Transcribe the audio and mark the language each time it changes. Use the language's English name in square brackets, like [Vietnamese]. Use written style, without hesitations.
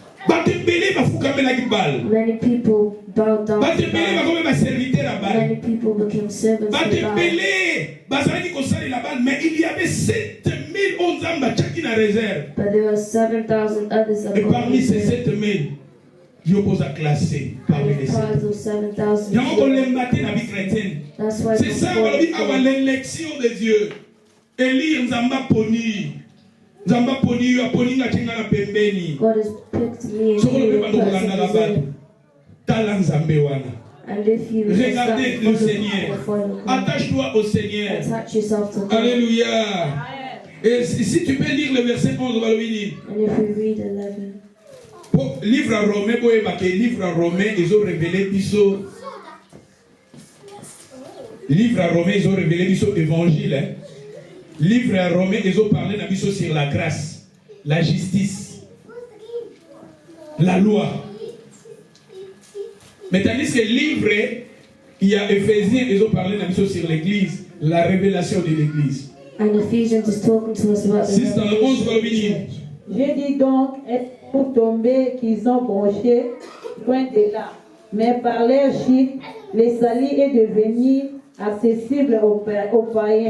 [English] Many people bowed down to Baal. Many people became servants to Baal. [French] Mais il y avait 7000 [English] But there were 7,000 others that [French] et parmi ces 7000, Dieu vous a classé parmi les 7000. C'est ça l'élection de Dieu. Élire Nzamba Poni. [English] God has picked me and and if you [French] regardez le Seigneur, attache-toi au Seigneur. [English] Attach yourself to God. Alléluia. [French] Et si tu peux lire le verset 11, on va le lire. [English] And if we read 11. [French] Livre à Romain, livre à Romain, ils ont révélé biso. Livre à Romain, ils ont révélé biso évangile. Livre à Romain, ils ont parlé sur la grâce, la justice, la loi. Mais tandis que livre, il y a Éphésiens, ils ont parlé sur l'église, la révélation de l'église. [English] And Ephesians is talking to us about the [French] J'ai dit donc, pour tomber qu'ils ont bronché, loin de là. Mais par leur chute, les salis est devenu accessible aux païens.